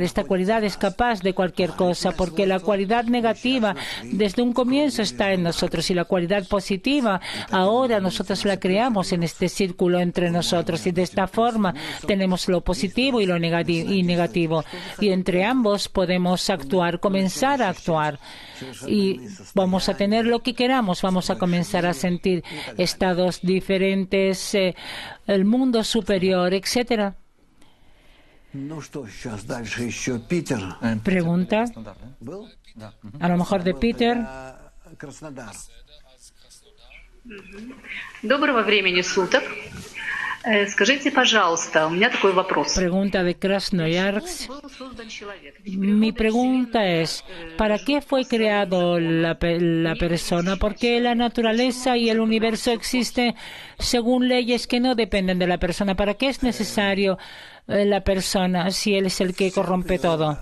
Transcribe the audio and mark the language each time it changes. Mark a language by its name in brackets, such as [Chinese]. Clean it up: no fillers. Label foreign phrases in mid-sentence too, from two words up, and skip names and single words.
[Spanish] Esta cualidad es capaz de cualquier cosa, porque la cualidad negativa desde un comienzo está en nosotros, y la cualidad positiva ahora nosotros la creamos en este círculo entre nosotros, y de esta forma tenemos lo positivo y lo negativo, y entre ambos podemos comenzar a actuar, y vamos a tener lo que queramos. Vamos a comenzar a sentir estados diferentes, el mundo superior, etcétera. Pregunta, a lo mejor de Peter. [Russian] Доброго времени суток. Скажите, пожалуйста, у меня такой вопрос. [Spanish] Pregunta de Krasnoyarsk. Mi pregunta es, ¿para qué fue creado la persona? Porque la naturaleza y el universo existen según leyes que no dependen de la persona. ¿Para qué es necesario la persona si él es el que corrompe todo?